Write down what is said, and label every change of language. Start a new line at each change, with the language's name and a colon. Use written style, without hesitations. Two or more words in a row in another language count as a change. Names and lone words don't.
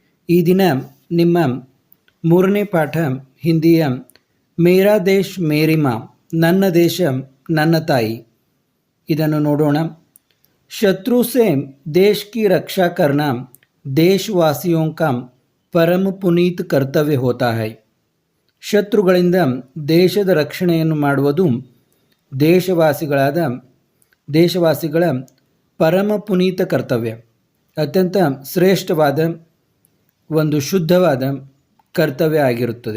Kannada: ಈ ದಿನ ನಿಮ್ಮ ಮೂರನೇ ಪಾಠ ಹಿಂದಿಯ ಮೇರಾ ದೇಶ್ ಮೇರಿ ಮಾँ ನನ್ನ ದೇಶ ನನ್ನ ತಾಯಿ ಇದನ್ನು ನೋಡೋಣ.
Hindi: शत्रु से देश की रक्षा करना देशवासियों का परम पुनीत कर्तव्य होता है.
Kannada: ಶತ್ರುಗಳಿಂದ ದೇಶದ ರಕ್ಷಣೆಯನ್ನು ಮಾಡುವುದು ದೇಶವಾಸಿಗಳ ಪರಮ ಪುನೀತ ಕರ್ತವ್ಯ, ಅತ್ಯಂತ ಶ್ರೇಷ್ಠವಾದ ಒಂದು ಶುದ್ಧವಾದ ಕರ್ತವ್ಯ ಆಗಿರುತ್ತದೆ.